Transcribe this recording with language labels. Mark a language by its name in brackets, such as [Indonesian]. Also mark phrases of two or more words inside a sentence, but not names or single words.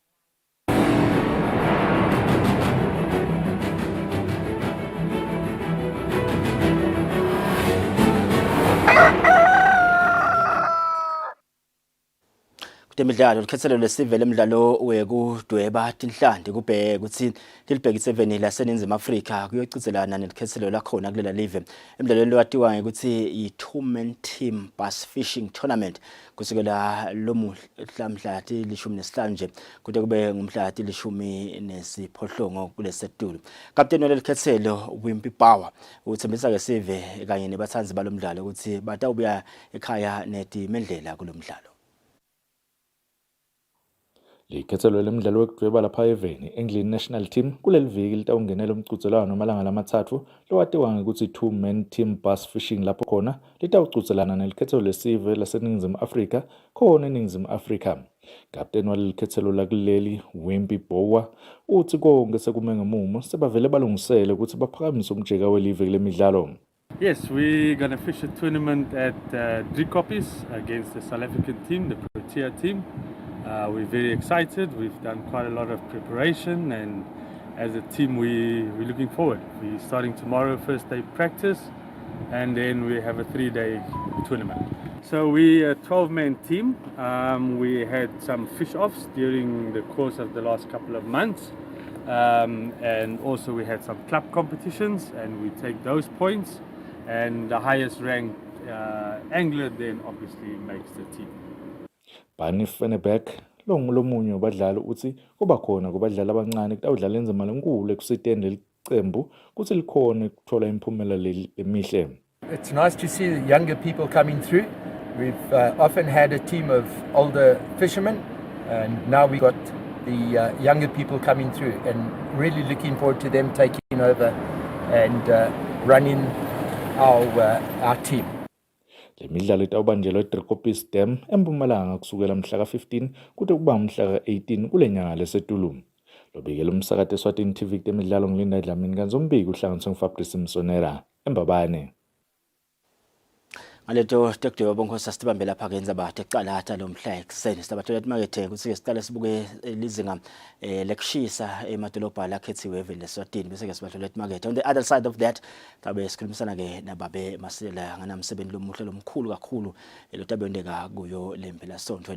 [Swati] Kutemidlalo likhethelo lesivele emidlalo wekudweba tinhlandi kubheke ukuthi lilibhekise eveni laseningizimu Afrika kuyocizelana nelikhethelo lakhona kulela live emidlalweni lowatiwa ukuthi i- [English] two-man team bass fishing tournament [Swati] kusukela lomuhla mhla 15 nje kude kube ngumhla 18 kulesetulu. Kapteni walelikhethelo Wimpy Power uthembisa ke sive kanye nebathanzi balomdlalo ukuthi batawubuya ekhaya netimendlela kulomdlalo. Likhethelwe lemidlalo wekudweba lapha eveni England National Team kuleli viki litawungenela umqudelwano amalanga lamathathu lowatiwa ngekuthi [English] two-man team bass fishing [Swati] lapho khona litawuqudelana nelikhethelo lesive laseNingizimu Afrika khona eNingizimu Afrika. Kapteni waleli khethelo lakuleli Wimpy Bowa uthi konke sekume ngemumo sebavele balungisele ukuthi baphakamise umjeka welive kule midlalo. [English] Yes, we're going to fish a tournament at 3 copies against the South African team, the Protea team. We're very excited. We've done quite a lot of preparation, and as a team, we're looking forward. We're starting tomorrow, first day practice, and then we have a 3-day tournament. So we're a 12-man team. We had some fish-offs during the course of the last couple of months, and also we had some club competitions, and we take those points, and the highest ranked angler then obviously makes the team. [Swati] Bani Fenebeck longulomunye wabadlali uthi kuba khona kubadlali abancane kutawudlala inzima lenkulu ekusiteni lelicembu kuthi likhona ukuthola impumelelo emihle. [English] It's nice to see the younger people coming through. We've often had a team of older fishermen, and now we got the younger people coming through, and really looking forward to them taking over and running our team. [Swati] Le midlalo itawubanjelwa eDriekopies Dam eMpumalanga kusukela mhla ka-15 kude kuba mhla ka-18 kule nyanga leSetulu. Lobikela umsakazo Eswatini TV temidlalo ngilinda Dlamini kanzombiki uhlanganiswe nguFabrice Msonera eMbabane. Ngaleto tekudweba bonkosi sitibambe lapha ke ndzaba tecalata lo mhla ekseni sibathola emakethe kuthi siqale sibuke lizinga lekushisa emadolobha lakhethiwe eveni leSwatini bese ke sibathola emakethe. [English] On the other side of that [Swati] tabe sikhulumisana ke nababe Masela nganamsebenzi lomuhle lomkhulu kakhulu elotabendeka kuyo lempela sonto.